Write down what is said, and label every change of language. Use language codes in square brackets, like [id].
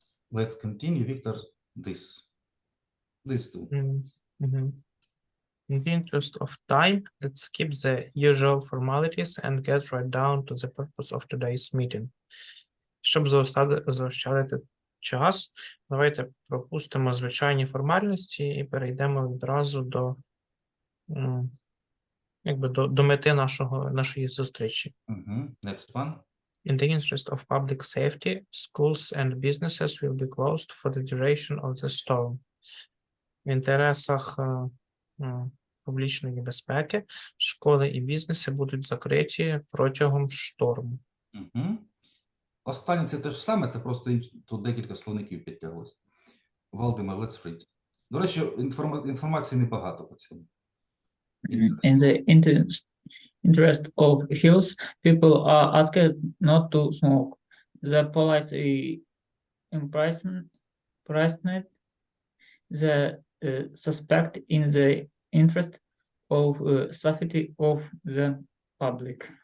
[en] Let's continue, Victor, this two. In the interest of time, let's skip the usual formalities and get right down to the purpose of today's meeting. [uk] Щоб заощадити час, давайте пропустимо звичайні формальності і перейдемо відразу до мети нашої зустрічі. [en] Next one. In the interest of public safety, schools and businesses will be closed for the duration of the storm. [uk] В інтересах публічної безпеки школи і бізнеси будуть закриті протягом шторму. Останнє це те ж саме, це просто тут декілька словників підтяглось. [en] Володимир, let's read. [uk] До речі, інформації небагато по цьому. [en] In the interest of health, people are asked not to smoke. The police imprisoned the suspect in the interest of safety of the public.